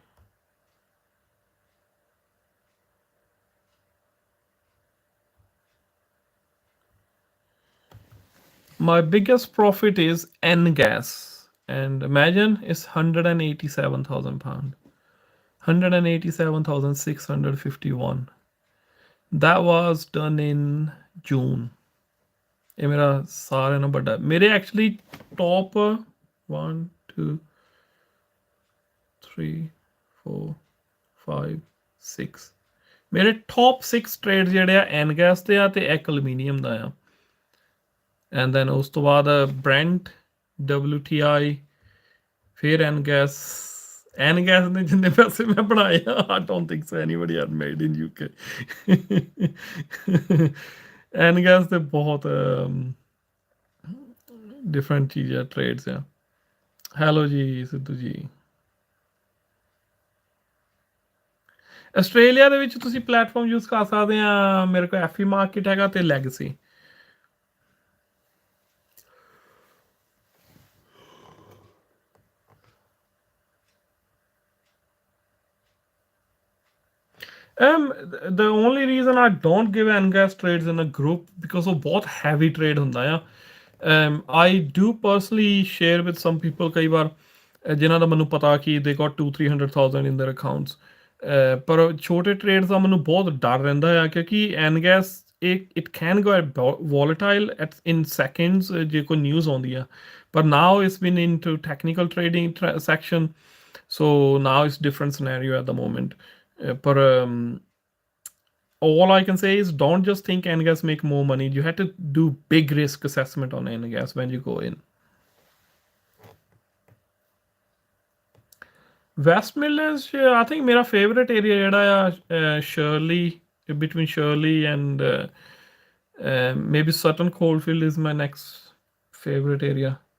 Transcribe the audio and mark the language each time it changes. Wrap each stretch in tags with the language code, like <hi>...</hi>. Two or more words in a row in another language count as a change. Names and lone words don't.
<en>My biggest profit is NGAS, and imagine it's £187,000, 187,651. That was done in June.</en> <hi>ये मेरा सारे ना बड़ा, मेरे</hi> <en>actually top</en> <pa>1 2 3 4 5 6 ਮੇਰੇ top 6 ਟ੍ਰੇਡ ਜਿਹੜੇ ਆ NGAS ਤੇ ਆ ਤੇ ਇੱਕ ਐਲੂਮੀਨੀਅਮ ਦਾ ਆ.</pa> <en>and then</en> <pa>ਉਸ ਤੋਂ ਬਾਅਦ Brent, WTI, ਫਿਰ NGAS. NGAS ਨੇ ਜਿੰਨੇ ਪੈਸੇ ਮੈਂ ਬਣਾਏ ਆ,</pa> <en>I don't think so anybody had made in UK.</en> <pa>NGAS ਤੇ ਬਹੁਤ ਡਿਫਰੈਂਟ ਚੀਜ਼ਾਂ ਟ੍ਰੇਡਸ ਆ। ਹੈਲੋ ਜੀ ਸਿੱਧੂ ਜੀ। ਆਸਟ੍ਰੇਲੀਆ ਦੇ ਵਿੱਚ ਤੁਸੀਂ</pa> <en>platform use</en> <pa>ਕਰ ਸਕਦੇ ਆ, ਮੇਰੇ ਕੋਲ ਐਫਈ ਮਾਰਕੀਟ ਹੈਗਾ ਤੇ ਲੈਗਸੀ।</pa> <en>The only reason I don't give NGAS trades in a group because of</en> <pa>ਬਹੁਤ heavy trade ਹੁੰਦਾ ਆ।</pa> <en>I do personally share with some people</en> <pa>ਕਈ ਵਾਰ ਜਿਨ੍ਹਾਂ ਦਾ ਮੈਨੂੰ ਪਤਾ ਕਿ</pa> <en>they got 200-300,000 in their accounts,</en> <pa>ਪਰ ਛੋਟੇ ਟ੍ਰੇਡਸ ਦਾ ਮੈਨੂੰ ਬਹੁਤ ਡਰ ਰਹਿੰਦਾ ਆ ਕਿਉਂਕਿ</pa> <en>NGAS it can go volatile in seconds</en> <pa>ਜੇ ਕੋਈ ਨਿਊਜ਼ ਆਉਂਦੀ ਆ, ਪਰ</pa> <en>now it's been into technical trading section, so now it's different scenario at the moment. But all I can say is don't just think NGAS make more money. You have to do big risk assessment on NGAS when you go in. West Midlands, I think my favorite area is Shirley, between Shirley and maybe Sutton Coldfield is my next favorite area.</en>